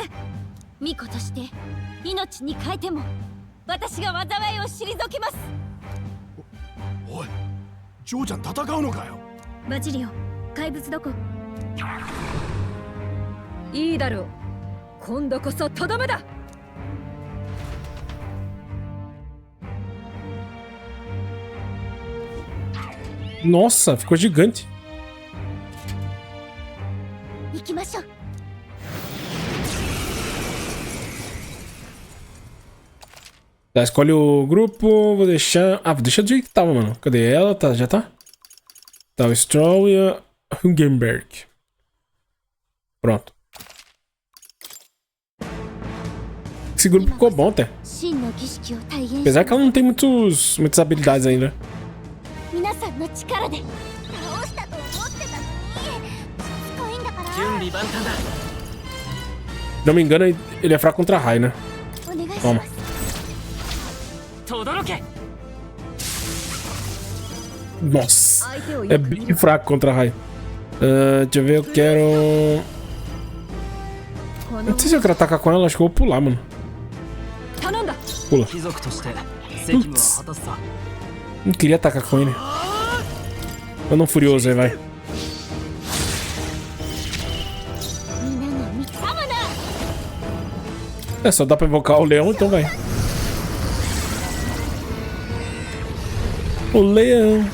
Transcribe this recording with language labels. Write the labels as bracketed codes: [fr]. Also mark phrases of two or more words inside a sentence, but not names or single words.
[ja] 巫女として命に変えても私が災いを退けます。おい、ジョーちゃん戦うのかよ。バジリオ、怪物どこ。いいだろう。今度こそとどめだ。 [pt] Nossa, ficou gigante. [ja] 行きましょう。 [pt] Tá, escolhe o grupo. Vou deixar. Ah, vou deixar do jeito que tava, mano. Cadê ela? Tá, já tá? Tá, o Stroll e a Hungenberg. Pronto. Esse grupo ficou bom até. Apesar que ela não tem muitas habilidades ainda. [ja] 皆さんの力で倒したと思ってたのに、しつこいんだから。準備万端だ。 [pt] Se não me engano, ele é fraco contra raio, né? [ja] お願いします。 [pt] Toma. [ja] 轟け。 [pt] Nossa, é bem fraco contra raio. Deixa eu ver, eu quero. Não sei se eu quero atacar com ela, acho que eu vou pular, mano. Pula. [ja] 貴族として責務は果たすさ。 [pt] Não queria atacar com ele. Manda um furioso aí, vai. É, só dá pra invocar o leão, então vai. O leão.